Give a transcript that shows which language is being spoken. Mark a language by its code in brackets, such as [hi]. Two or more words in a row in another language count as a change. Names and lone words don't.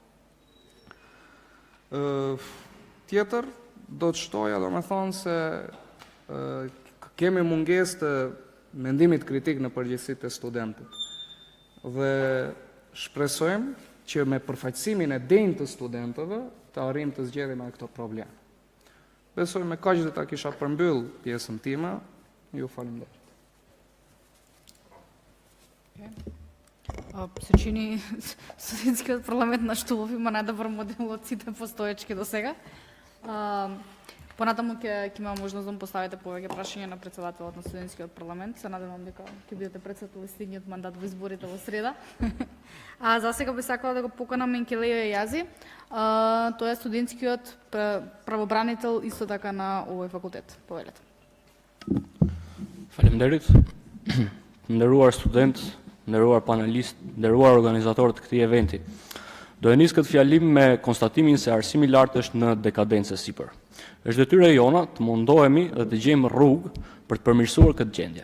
[sq] Tjetër, do të shtoja, do me thonë se kemi mungesë të mendimit kritik në përgjithësi të studentët. Dhe shpresojmë që me përfaqësimin e denjë të studentëve të arrijmë të zgjedhim këto probleme. Besoj me kaq dhe ta kisha përmbyll pjesën time, ju falenderoj. [mk] Се чини студентскиот парламент на штулови има најдобар модел од сите постоечки до сега. Понатаму ќе има можност да му поставите повеќе прашања на претседателот на студентскиот парламент. Се надевам дека ќе бидете претседател следниот мандат во изборите во среда. А за сега би сакала да го поканам Менкелејо Јази. Тој е студентскиот правобранител исто така на овој факултет. Повелете. [sq] Faleminderit. Nderuar student, nderuar panelist, nderuar organizatorët të këtij eventi. Do e nis këtë fjalim me konstatimin se arsimi i lartë është në dekadencë sipër. Është detyra jona të mundohemi dhe të gjejmë rrugë për të përmirësuar këtë gjendje.